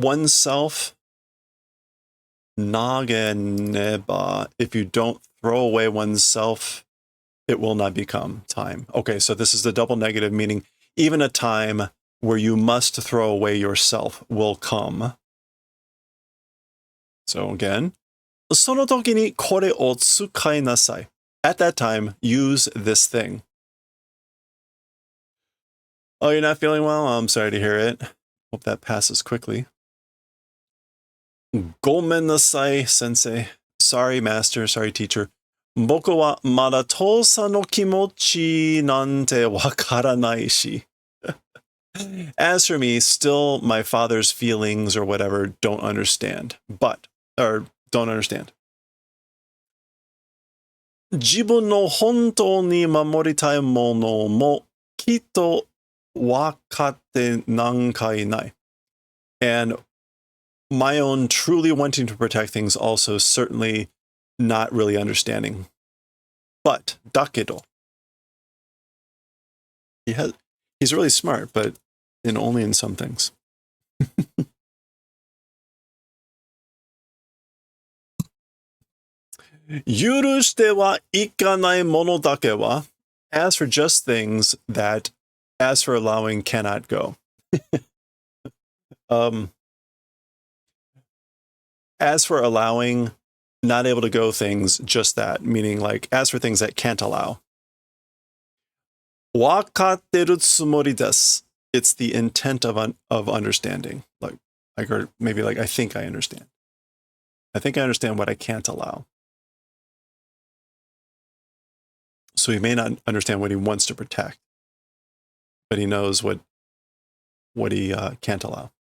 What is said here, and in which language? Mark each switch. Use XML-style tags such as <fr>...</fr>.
<en>Oneself,</en> <ja>投げねば.</ja> <en>If you don't throw away oneself, it will not become time. Okay, so this is the double negative, meaning even a time where you must throw away yourself will come. So again,</en> <ja>その時にこれを使いなさい.</ja> <en>At that time, use this thing. Oh, you're not feeling well? I'm sorry to hear it. Hope that passes quickly.</en> <ja>ごめんなさい, sensei.</ja> <en>Sorry, master. Sorry, teacher.</en> <ja>僕はまだ父さんの気持ちなんてわからないし.</ja> <en>As for me, still my father's feelings or whatever don't understand. Don't understand.</en> <ja>自分の本当に守りたいものもきっとわかってなんかいない.</ja> <en>And my own truly wanting to protect things also certainly not really understanding. But,</en> <ja>だけど.</ja> <en>He's really smart, but only in some things.</en> <ja>許してはいかないものだけは,</ja> <en>as for just things that, as for allowing, cannot go. As for allowing, not able to go things, just that, meaning like, as for things that can't allow.</en> <ja>わかってるつもりです.</ja> <en>It's the intent of understanding. Or maybe like, I think I understand. I think I understand what I can't allow. So he may not understand what he wants to protect, but he knows what he can't allow.</en>